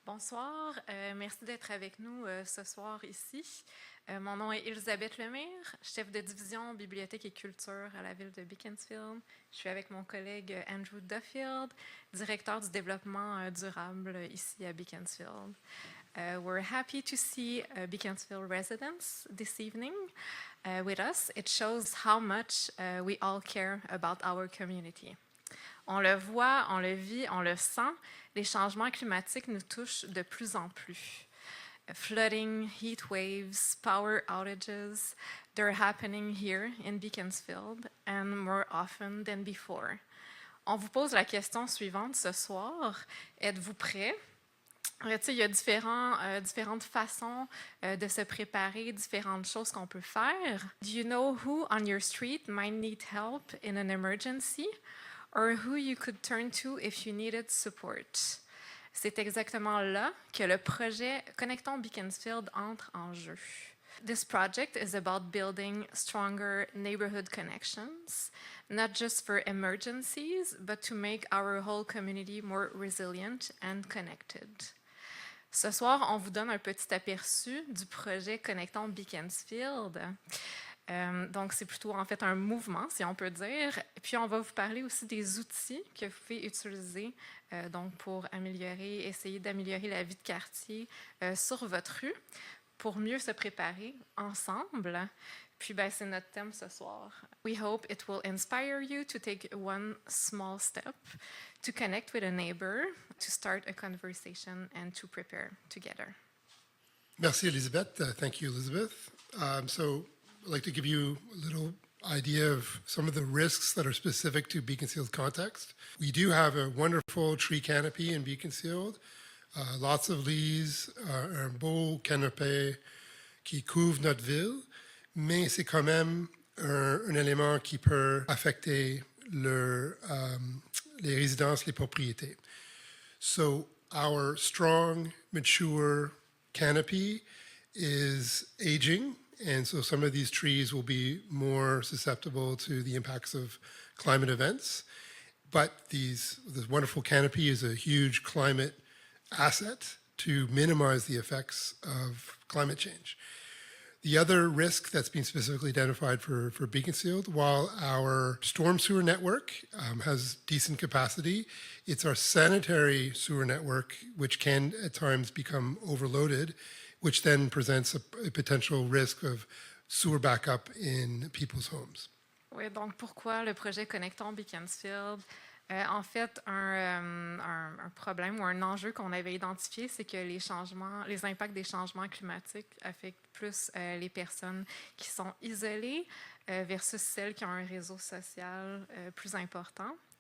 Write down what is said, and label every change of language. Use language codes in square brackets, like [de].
[fr] Bonsoir, merci d'être avec nous ce soir ici. Mon nom est Elisabeth Lemire, chef de division Bibliothèque et Culture à la ville de Beaconsfield. Je suis avec mon collègue Andrew Duffield, directeur du développement durable ici à Beaconsfield. [en] We're happy to see Beaconsfield residents this evening with us. It shows how much we all care about our community. [fr] On le voit, on le vit, on le sent. Les changements climatiques nous touchent de plus en plus. [en] Flooding, heat waves, power outages, they're happening here in Beaconsfield and more often than before. [fr] On vous pose la question suivante ce soir. Êtes-vous prêts? Il y a différentes façons de se préparer, différentes choses qu'on peut faire. [en] Do you know who on your street might need help in an emergency? Or who you could turn to if you needed support. [fr] C'est exactement là que le projet Connectons Beaconsfield entre en jeu. [en] This project is about building stronger neighborhood connections, not just for emergencies, but to make our whole community more resilient and connected. [fr] Ce soir, on vous donne un petit aperçu du projet Connectons Beaconsfield. Donc, c'est plutôt en fait un mouvement, si on peut dire. Puis, on va vous parler aussi des outils que vous pouvez utiliser donc pour essayer d'améliorer la vie de quartier sur votre rue pour mieux se préparer ensemble. Puis, c'est notre thème ce soir. [en] We hope it will inspire you to take one small step, to connect with a neighbor, to start a conversation and to prepare together. [fr] Merci, Elizabeth. [en] Thank you, Elizabeth. I'd like to give you a little idea of some of the risks that are specific to Beaconsfield context. We do have a wonderful tree canopy in Beaconsfield, lots of leaves, [fr] un beau canopé qui couvre notre ville, mais c'est quand même un élément qui peut affecter les résidences, les propriétés. [en] So our strong, mature canopy is aging. And so some of these trees will be more susceptible to the impacts of climate events. But this wonderful canopy is a huge climate asset to minimize the effects of climate change. The other risk that's been specifically identified for Beaconsfield, while our storm sewer network has decent capacity, it's our sanitary sewer network, which can at times become overloaded, which then presents a potential risk of sewer backup in people's homes. [fr] Oui, donc pourquoi le projet Connectons Beaconsfield? En fait, un problème ou un enjeu qu'on avait identifié, c'est que les impacts des changements climatiques affectent plus les personnes qui sont isolées versus celles qui ont un réseau social plus important.